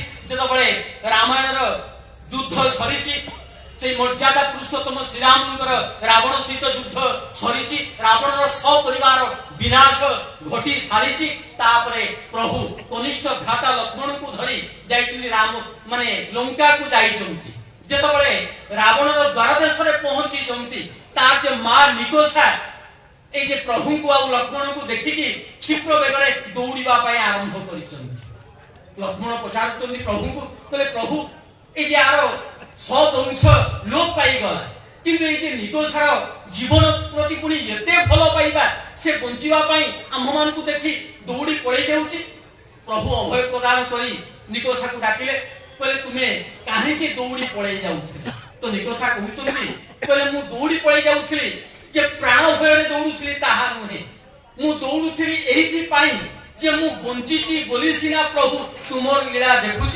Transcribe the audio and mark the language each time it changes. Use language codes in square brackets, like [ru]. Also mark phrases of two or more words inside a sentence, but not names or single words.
[or] ଯେତେବେଳେ ରାମାୟଣର ଯୁଦ୍ଧ ସରିଛି, ସେଇ ମର୍ଯ୍ୟାଦା ପୁରୁଷୋତ୍ତମ ଶ୍ରୀରାମଙ୍କର ରାବଣ ସହିତ ଯୁଦ୍ଧ ସରିଛି, ରାବଣର ସପରିବାର ବିନାଶ ଘଟି ସାରିଛି। ତାପରେ ପ୍ରଭୁ କନିଷ୍ଠ ଭ୍ରାତା ଲକ୍ଷ୍ମଣଙ୍କୁ ଧରି ଯାଇଛନ୍ତି ରାମ ମାନେ ଲଙ୍କାକୁ ଯାଇଛନ୍ତି। ଯେତେବେଳେ ରାବଣର ଦ୍ୱାରଦେଶରେ ପହଞ୍ଚିଛନ୍ତି, ତାର ଯେ ମା ନିକୋଷା ଏଇ ଯେ প্রভুଙ୍କୁ ଆଉ ଲକ୍ଷ୍ମଣଙ୍କୁ ଦେଖିକି କ୍ଷିପ୍ର ବେଗରେ ଦୌଡ଼ିବା ପାଇଁ ଆରମ୍ଭ କରିଛନ୍ତି। ଲକ୍ଷ୍ମଣ ପଚାରୁଛନ୍ତି ପ୍ରଭୁଙ୍କୁ, କହିଲେ ପ୍ରଭୁ ଏଇ ଯେ ଆର ସଦଂଶ ଲୋପ ପାଇଗଲା, କିନ୍ତୁ ଏଇ ଯେ ନିକୋଷାର ଜୀବନ ପ୍ରତି ପୁଣି ଏତେ ଭଲ ପାଇବା, ସେ ବଞ୍ଚିବା ପାଇଁ ଆମ୍ଭମାନଙ୍କୁ ଦେଖି ଦୌଡ଼ି ପଳେଇ ଯାଉଛି। ପ୍ରଭୁ ଅଭୟ ପ୍ରଦାନ କରି ନିକୋଷାକୁ ଡାକିଲେ, କହିଲେ ତୁମେ କାହିଁକି ଦୌଡ଼ି ପଳେଇ ଯାଉଥିଲ? ତ ନିକୋଷା କହୁଛନ୍ତି, କହିଲେ ମୁଁ ଦୌଡ଼ି ପଳେଇ ଯାଉଥିଲି ଯେ ପ୍ରାଣ ଭୟରେ ଦୌଡୁଥିଲି ତାହା ନୁହେଁ, ମୁଁ ଦୌଡୁଥିଲି ଏଇଥିପାଇଁ ଯେ ମୁଁ ବଞ୍ଚିଛି ବୋଲି ସିନା ପ୍ରଭୁ ତୁମର ଲୀଳା ଦେଖୁଛି।